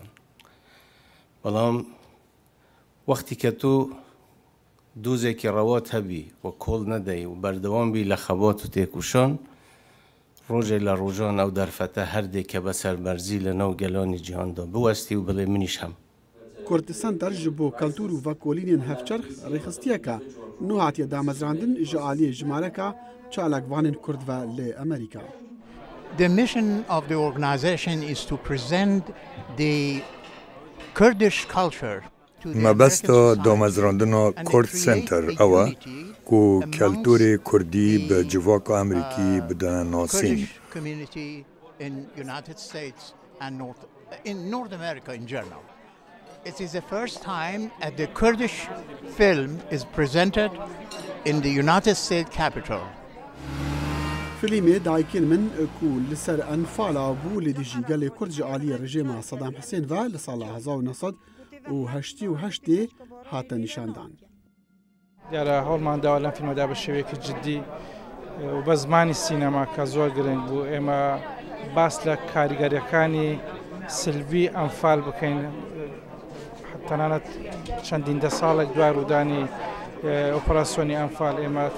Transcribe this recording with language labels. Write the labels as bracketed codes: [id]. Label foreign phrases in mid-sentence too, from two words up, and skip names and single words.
[ckb] بەڵام وەختی کە تۆ دۆزێکی ڕەوات هەبی و کۆڵ نەدەی و بەردەوام بی لە خەبات و تێکوشان، ڕۆژێک لە ڕۆژان ئەو دەرفەتە هەردێک کە بەسەر بەرزی لە ناو گەلانی جیهاندا بوەستی و بڵێ منیش هەم. [ku] کوردستان دەرج بۆ کەلتور و ڤەکۆلینên hevçerx rêxistiyeka nû hatiye damezrandin ji aliyê jimareka çalakvanên Kurd ve lê Amerîka. [en] The mission of the organization is to present the Kurdish culture. [ku] مەبەستە دامەزراندنا کورد سنتەر ئەوە ku kelturê Kurdî bi civaka Amerîkî bidane nasîn. [en] It is the first time that the Kurdish film is presented in the United States Capitol. [ku] Filîmê dayikên min ku li ser enfala bû lê dijî gelê Kurd ji aliyê rejêma Sedam Hüseyin ve li sala 1988 hate nîşandan. [ckb] دیارە هەوڵمانداوە لەم فیلمەدا بە شێوەیەکی جددی و بە زمانی سینەما کە زۆر گرنگ بوو ئێمە باس لە کاریگەریەکانی سلڤی ئەنفال بکەین، تەنانەت چەندین دە ساڵێک دوای ڕوودانی ئۆپەراسیۆنی ئەنفال ئێمە تا